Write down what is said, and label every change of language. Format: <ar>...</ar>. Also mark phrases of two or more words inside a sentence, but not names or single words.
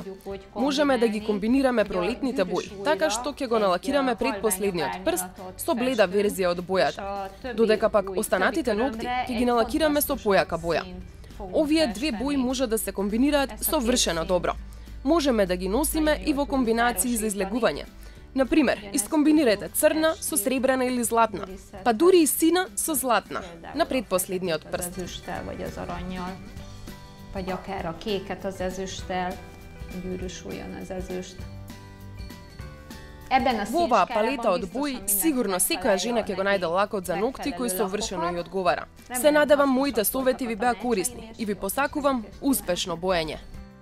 <mk>Можеме да ги комбинираме пролетните бои, така што ќе го налакираме предпоследниот прст со бледа верзија од бојата, додека пак останатите ногти ќе ги налакираме со појака боја. Овие две бои може да се комбинираат совршено добро. Можеме да ги носиме и во комбинации за излегување. Например, искомбинирате црна со сребрена или златна, па дури и сина со златна, на предпоследниот прст.</mk> <hu>Vagy akár a kéket az ezüsttel, gyűrűsüljön az ezüst.</hu> <mk>Во оваа палета од бои, сигурно секоја жена ќе го најде лакот за ногти кој совршено ја одговара. Се надевам моите совети ви беа корисни и ви посакувам успешно боење.</mk>